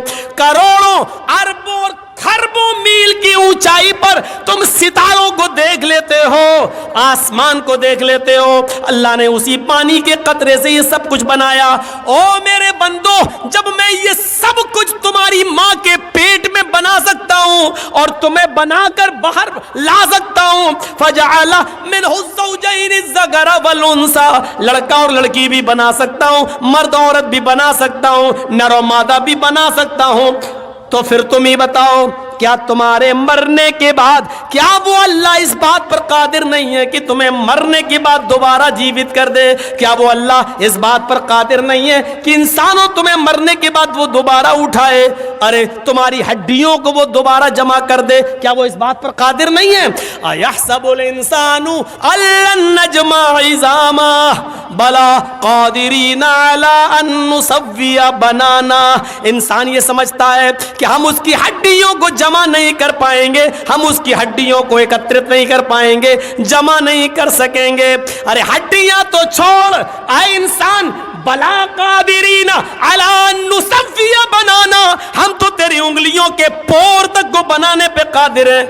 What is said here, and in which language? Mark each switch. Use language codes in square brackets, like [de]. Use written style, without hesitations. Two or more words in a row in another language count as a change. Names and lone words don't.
[hi] करोड़ों अरबों और खरबों मील की ऊंचाई पर तुम सितारों को देख लेते हो, आसमान को देख लेते हो। अल्लाह ने उसी पानी के कतरे से ये सब कुछ बनाया। ओ मेरे बंदो, जब मैं ये सब कुछ तुम्हारी मां के पेट में बना सकता हूं और तुम्हें बनाकर बाहर ला सकता हूं, [ar] فجعل منه الزوجين الذكر والأنثى, [hi] लड़का और लड़की भी बना सकता हूं, मर्द औरत भी बना सकता हूं, नर और मादा भी बना सकता हूं। तो फिर तुम ही बताओ, क्या तुम्हारे मरने के बाद, क्या वो अल्लाह इस बात पर कादिर नहीं है कि तुम्हें मरने के बाद दोबारा जीवित कर दे? क्या वो अल्लाह इस बात पर कादिर नहीं है कि इंसानों तुम्हें मरने के बाद वो दोबारा उठाए? अरे तुम्हारी हड्डियों को वो दोबारा जमा कर दे, क्या वो इस बात पर कादिर नहीं है? [ar] أيحسب الإنسان ألن نجمع عظامه بلى قادرين على أن نسوي بنانه. [hi] इंसान ये समझता है कि हम उसकी हड्डियों को जमा नहीं कर पाएंगे, हम उसकी हड्डियों को एकत्रित नहीं कर पाएंगे, जमा नहीं कर सकेंगे। अरे हड्डियां तो छोड़, आए इंसान, [ar] بلى قادرين على نسوي بنانه, [hi] हम तो तेरी उंगलियों के पोर तक को बनाने पे कादिर है।